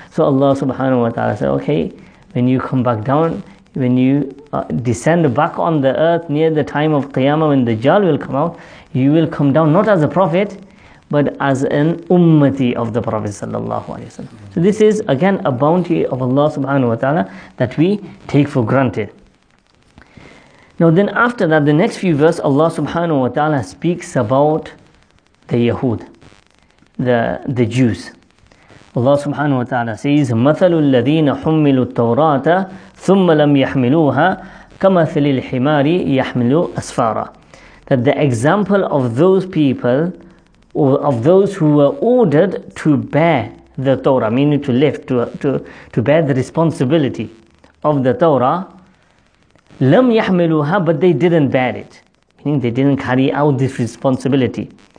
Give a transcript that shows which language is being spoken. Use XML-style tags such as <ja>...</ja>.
<en>So Allah subhanahu wa ta'ala said, okay, when you come back down, when you descend back on the earth near the time of Qiyamah, when Dajjal will come out, you will come down not as a prophet, but as an ummati of the Prophet sallallahu alayhi wa sallam. So this is again a bounty of Allah subhanahu wa ta'ala that we take for granted. Now then after that, the next few verses, Allah subhanahu wa ta'ala speaks about the Yahud, the Jews.</en> <ar>Allah subhanahu wa ta'ala says, مَثَلُ الَّذِينَ حُمِّلُوا التَّوْرَاةَ ثُمَّ لَمْ يَحْمِلُوهَا كَمَثَلِ الْحِمَارِ يَحْمِلُوا أَسْفَارًا.</ar> <en>That the example of those people, or of those who were ordered to bear the Torah, meaning to lift, to bear the responsibility of the Torah,</en> <ar>لَمْ يَحْمِلُوهَا,</ar> <en>but they didn't bear it. Meaning they didn't carry out this responsibility.</en>